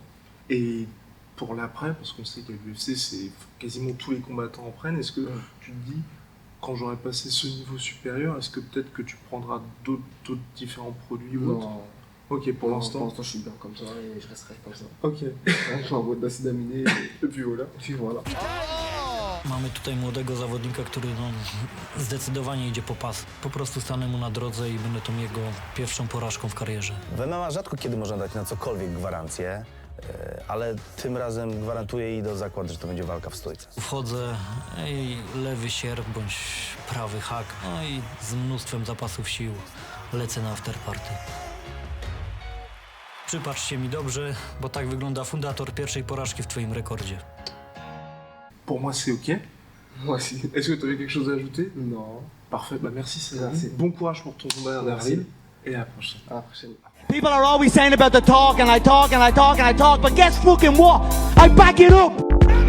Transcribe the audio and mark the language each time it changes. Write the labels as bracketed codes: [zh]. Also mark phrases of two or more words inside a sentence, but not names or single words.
[fr] Et pour l'après, parce qu'on sait qu'à l'UFC, c'est quasiment tous les combattants en prennent, est-ce que Ouais. tu te dis, quand j'aurai passé ce niveau supérieur, est-ce que peut-être que tu prendras d'autres différents produits ou autres? Non, Ok, pour l'instant. je suis bien comme ça et je resterai comme ça. Ok. Je m'envoie d'acides aminés Et puis voilà. et puis voilà. [pl] Mamy tutaj młodego zawodnika, który zdecydowanie idzie po pas. Po prostu stanę mu na drodze i będę tą jego pierwszą porażką w karierze. W MMA rzadko kiedy można dać na cokolwiek gwarancję, ale tym razem gwarantuję i do zakładu, że to będzie walka w stójce. Wchodzę i lewy sierp bądź prawy hak, no i z mnóstwem zapasów sił lecę na afterparty. Przypatrzcie mi dobrze, bo tak wygląda fundator pierwszej porażki w twoim rekordzie. [fr] Pour moi, c'est ok. Moi aussi. Est-ce que tu avais quelque chose à ajouter? Non. Parfait, bah merci, c'est Merci. bon courage pour ton combat en Merci. avril. Et à la prochaine. À la prochaine. [en] People are always saying about the talk, and I talk, and I talk, and I talk, but guess fucking what? I back it up!